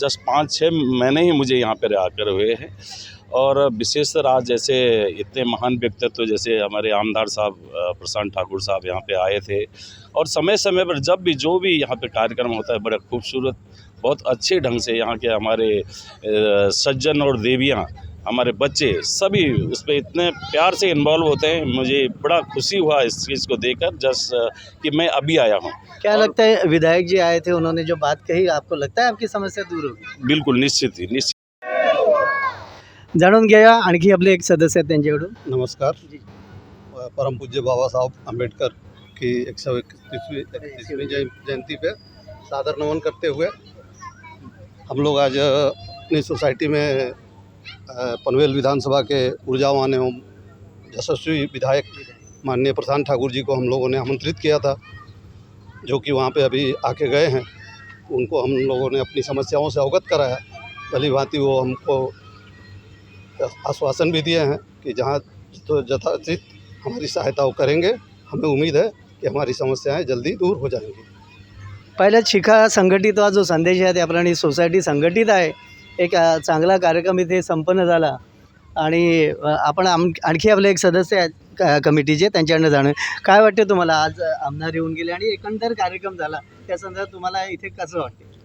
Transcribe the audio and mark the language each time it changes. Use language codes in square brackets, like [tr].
[hi] Just 5-6 महीने ही मुझे यहाँ पर आकर हुए हैं. और विशेषतर आज जैसे इतने महान व्यक्तित्व जैसे हमारे आमदार साहब प्रशांत ठाकुर साहब यहाँ पे आए थे, और समय समय पर जब भी जो भी यहाँ पे कार्यक्रम होता है, बड़ा खूबसूरत, बहुत अच्छे ढंग से यहाँ के हमारे सज्जन और देवियाँ, हमारे बच्चे सभी उस पर इतने प्यार से इन्वॉल्व होते हैं. मुझे बड़ा खुशी हुआ इस चीज़ को देखकर, जस्ट कि मैं अभी आया हूँ. क्या लगता है विधायक जी आए थे, उन्होंने जो बात कही, आपको लगता है आपकी समस्या दूर होगी? बिल्कुल निश्चित ही, निश्चित. [mr] जाणून घ्या आणखी आपले एक सदस्य आहेत त्यांच्याकडून. नमस्कार. [hi] परमपूज्य बाबा साहब अम्बेडकर की 131वीं जयंती पे सादर नमन करते हुए हम लोग आज अपनी सोसाइटी में पनवेल विधानसभा के ऊर्जावान एवं यशस्वी विधायक माननीय प्रशांत ठाकुर जी को हम लोगों ने आमंत्रित किया था, जो कि वहाँ पे अभी आके गए हैं. उनको हम लोगों ने अपनी समस्याओं से अवगत कराया. भली भांति वो हमको आश्वासन भी दिए हैं कि जहाँ तो यथाचित हमारी सहायता वो करेंगे. हमें उम्मीद है की हमारी समस्याएं जल्दी दूर हो जाएंगी. [mr] पहिल्याच शिका, संघटित व्हा जो संदेश आहे त्याप्रमाणे सोसायटी संघटित आहे. एक चांगला कार्यक्रम इथे संपन्न झाला आणि आपण आणखी आपले एक सदस्य आहेत कमिटीचे, त्यांच्याकडनं जाणून काय वाटते तुम्हाला? आज आमदार येऊन गेले आणि एकंदर कार्यक्रम झाला, त्या संदर्भात तुम्हाला इथे कसं वाटते?